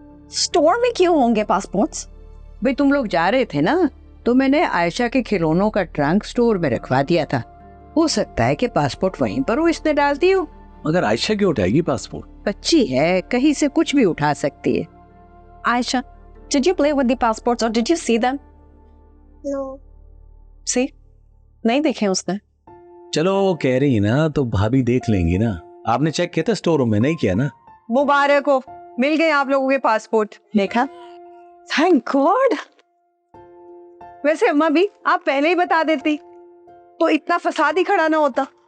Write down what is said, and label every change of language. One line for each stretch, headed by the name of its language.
Hindi: Store में क्यों होंगे पासपोर्ट्स? भाई तुम लोग जा रहे थे ना, तो मैंने आयशा के खिलौनों का ट्रंक स्टोर में रखवा दिया था। हो सकता है कि पासपोर्ट वहीं पर हो, इसने डाल दी हो। मगर आयशा क्यों उठाएगी पासपोर्ट? बच्ची है, कहीं से कुछ भी उठा सकती है।
English: Aisha, did you play with the passports or did you see them? No. See?
Hindi: नहीं देखे उसने। चलो वो कह रही है ना तो भाभी देख लेंगी ना। आपने चेक किया था स्टोर रूम में? नहीं किया ना? मुबारक हो, मिल गए आप लोगों के पासपोर्ट। देखा? Thank God. वैसे अम्मा भी आप पहले ही बता देती तो इतना फसाद ही खड़ा ना होता।